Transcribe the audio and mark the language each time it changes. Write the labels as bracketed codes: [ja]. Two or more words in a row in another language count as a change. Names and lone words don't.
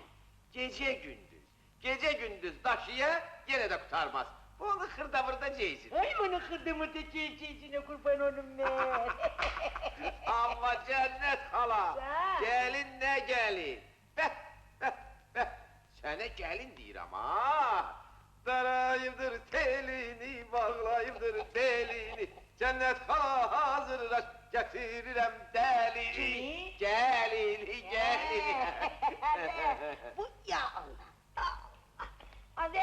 [tr] Gece gündüz. Gece gündüz taşıya gene de kurtarmaz. Onu hırda ceyzin. Ay onu kırdımı da ceyceycine kurban olum ben. Amma cennet hala. Sen. Gelin ne gelin. Be. [az] sənə gəlin deyirəm, ha! Darayımdır telini, bağlayımdır belini, cənnət xala hazırlaş, gətirirəm dəlini, gəlini, gəlini. [tr] Bu ya Allah! Hadi!